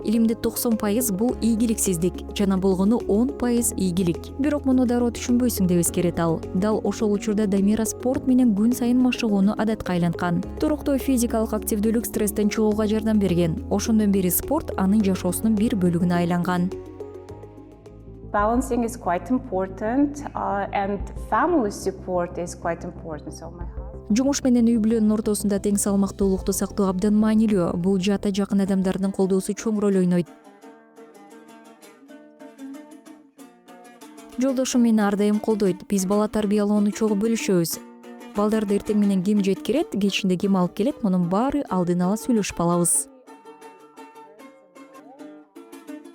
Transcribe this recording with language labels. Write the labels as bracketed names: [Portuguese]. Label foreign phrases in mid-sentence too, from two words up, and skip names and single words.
[Kyrgyz] Илимде 90% бул ийгиликсиздик, жана болгону 10% ийгилик. Бирок муну дароо түшүнбөйсүң деп эскерет ал. Дал ошол учурда Дамира спорт менен күн сайын машыгууну адатка айланткан. Туруктуу физикалык активдүүлүк стресстен чыгууга жардам берген. Ошондон бери спорт анын жашоосунун бир бөлүгүнө айланган. [English] Balancing is quite important, and family support is quite important. So my [Kyrgyz] Жумуш менен үй бүлөнүн ортосунда тең салмактуулукту сактоо абдан маанилүү. Бул жата жакын адамдардын колдоосу чоң роль ойнойт. Жолдошум мени ар дайым колдойт. Биз бала тарбиялоону чогуу бөлүшөбүз. Балдарды эртең менен ким жеткирет, кечинде ким алып келет, мунун баары алдын ала сүйлөшүп алабыз.